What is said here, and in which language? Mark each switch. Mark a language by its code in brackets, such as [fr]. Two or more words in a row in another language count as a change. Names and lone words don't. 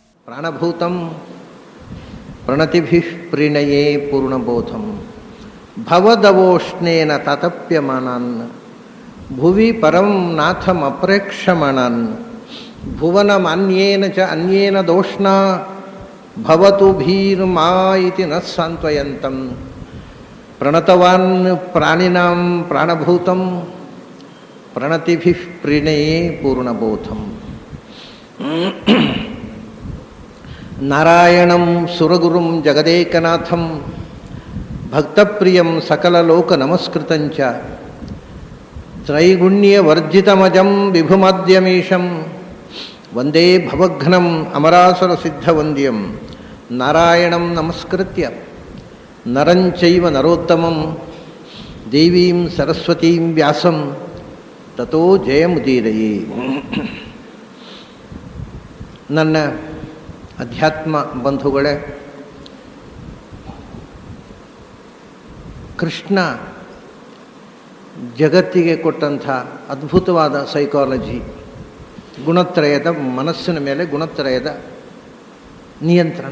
[sa] ಪ್ರಾಣಭೂತಂ ಪ್ರಣತಿಭಿಃ ಪ್ರೀಣಯೇ ಪೂರ್ಣಬೋಧಂ ಭವದವೋಷ್ಣೇನ ತಾತಪ್ಯಮಾನಾನ್ ಭುವಿ ಪರಂ ನಾಥಮಪ್ರೇಕ್ಷಮಾಣಾನ್ ಭುವನಮನ್ಯೇನ ಚ ಅನ್ಯೇನ ದೋಷ್ಣಾ ಭವತು ಭೀರ್ಮಾ ಇತಿ ನ ಸಾಂತ್ವಯಂತಂ ಪ್ರಣತವಾನ್ ಪ್ರಾಣಿನಾಂ ಪ್ರಾಣಭೂತಂ ಪ್ರಣತಿಭಿಃ ಪ್ರೀಣಯೇ ಪೂರ್ಣಬೋಧಂ. ನಾರಾಯಣಂ ಸುರಗುರುಂ ಜಗದೇಕನಾಥಂ ಭಕ್ತಪ್ರಿಯಂ ಸಕಲಲೋಕ ನಮಸ್ಕೃತಂಚ ತ್ರೈಗುಣ್ಯವರ್ಜಿತಮಜಂ ವಿಭುಮದ್ಯಮೀಶಂ ವಂದೇ ಭವಘ್ನಂ ಅಮರಾಸುರಸಿದ್ಧವಂದ್ಯಂ. ನಾರಾಯಣಂ ನಮಸ್ಕೃತ್ಯ ನರಂಚೈವ ನರೋತ್ತಮಂ ದೇವೀಂ ಸರಸ್ವತೀಂ ವ್ಯಾಸಂ ತತೋ ಜಯಮುದೀರಯೇ. [kn] ನನ್ನ ಅಧ್ಯಾತ್ಮ ಬಂಧುಗಳೇ, ಕೃಷ್ಣ ಜಗತ್ತಿಗೆ ಕೊಟ್ಟಂಥ ಅದ್ಭುತವಾದ ಸೈಕಾಲಜಿ, ಗುಣತ್ರಯದ ಮನಸ್ಸಿನ ಮೇಲೆ ಗುಣತ್ರಯದ ನಿಯಂತ್ರಣ.